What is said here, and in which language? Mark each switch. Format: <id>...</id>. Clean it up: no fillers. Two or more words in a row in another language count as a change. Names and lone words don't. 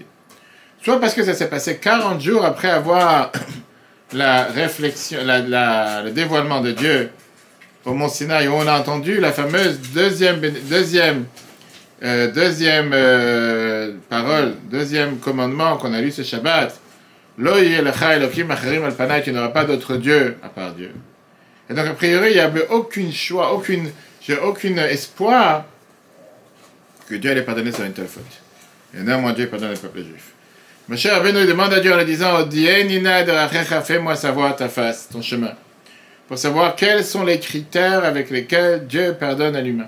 <fr>Soit parce que ça s'est passé 40 jours après avoir la réflexion, le dévoilement de Dieu au Mont Sinaï, où on a entendu la fameuse deuxième parole, deuxième commandement qu'on a lu ce Shabbat.</fr> <he>לא יהיה לך אלהים אחרים על פני,</he> <fr>tu n'auras pas d'autre Dieu à part Dieu. Et donc a priori, il n'y avait aucun choix, j'ai aucun espoir que Dieu allait pardonner sur une telle faute. Et néanmoins, Dieu pardonne le peuple juif. Moshe Rabbeinu demande à Dieu en lui disant, fais-moi savoir ta face, ton chemin, pour savoir quels sont les critères avec lesquels Dieu pardonne à l'humain.</fr>